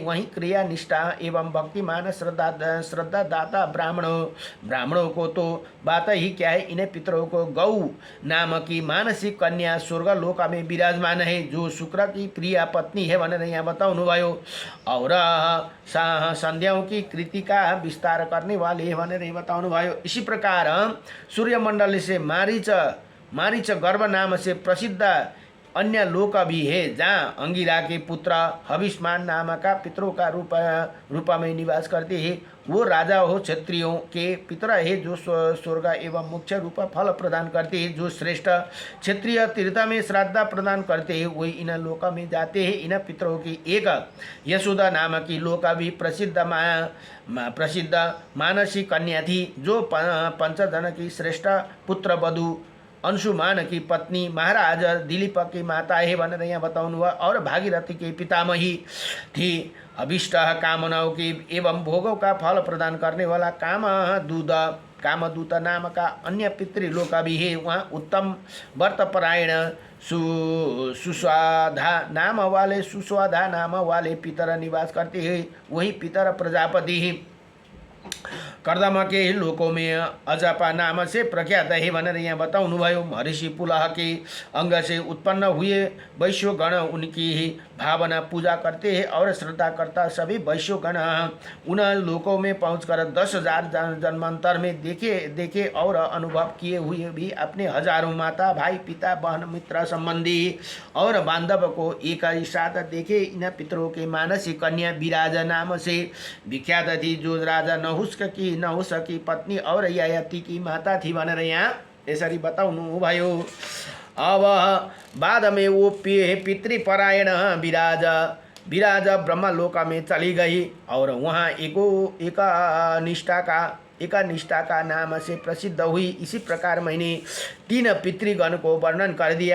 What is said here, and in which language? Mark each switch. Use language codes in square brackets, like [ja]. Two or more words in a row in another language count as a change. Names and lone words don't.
[hi] वहीं क्रिया निष्ठा एवं भक्तिमान श्रद्धा दाता ब्राह्मणों को तो बात ही क्या है। इन्हें पितरों को गौ नाम की मानसिक कन्या स्वर्ग लोक में विराजमान है, जो शुक्र की प्रिय पत्नी है [ne] भनेर यहाँ बताउनु भयो। [hi] और संध्याओं की कृति का विस्तार करने वाले है [ne] भनेर बताउनु भयो। [hi] इसी प्रकार सूर्यमंडल से मारीच गर्भ नाम से प्रसिद्ध अन्य लोक भी है, जहाँ अंगिरा के पुत्र हविष्मान नाम का पितरों का रूप में निवास करते हैं। वो राजा हो क्षत्रियों के पितर है, जो स्वर्ग एवं मोक्ष रूप फल प्रदान करते हैं। जो श्रेष्ठ क्षत्रिय तीर्थ में श्राद्ध प्रदान करते हैं, वही इन लोक में जाते हैं। इन पितरों की एक यशोदा नाम की लोक भी प्रसिद्ध मानसी कन्या थी, जो 5 जन की श्रेष्ठ पुत्र वधु अंशुमान की पत्नी महाराज दिलीप की माता है [ne] भनेर यहाँ बताउनु भयो। [hi] और भागीरथी के पितामही थी। अभिष्ट कामनाओं की एवं भोगों का फल प्रदान करने वाला कामदूत नाम का अन्य पितृलोक भी है। वहाँ उत्तम व्रतपरायण सुस्वाधा नाम वाले पितर निवास करते हैं। वही पितर प्रजापति है। कर्दम के लोकों में अजपा नाम से प्रख्यात है [ne] भनेर यहाँ बताउनु भयो। [hi] महर्षि पुलह के अंग से उत्पन्न हुए वैश्यगण उनकी भावना पूजा करते हैं और श्रद्धा करता सभी वैश्यगण उन लोकों में पहुंचकर 10,000 जन्मांतर में देखे और अनुभव किए हुए भी अपने हजारों माता भाई पिता बहन मित्र संबंधी और बांधव को एक ही साथ देखे। इन पितरों के मानसिक कन्या विराज नाम से विख्यात थी, जो राजा नहुष की पत्नी और ययाति की माता थी [ne] भनेर यहाँ यसरी बताउनु भयो। [hi] अब बाद में वो पितृपरायण विराज ब्रह्मलोक में चली गई और वहाँ एक निष्ठा का नाम से प्रसिद्ध हुई। इसी प्रकार मैंने 3 पितृगण को वर्णन कर दिया।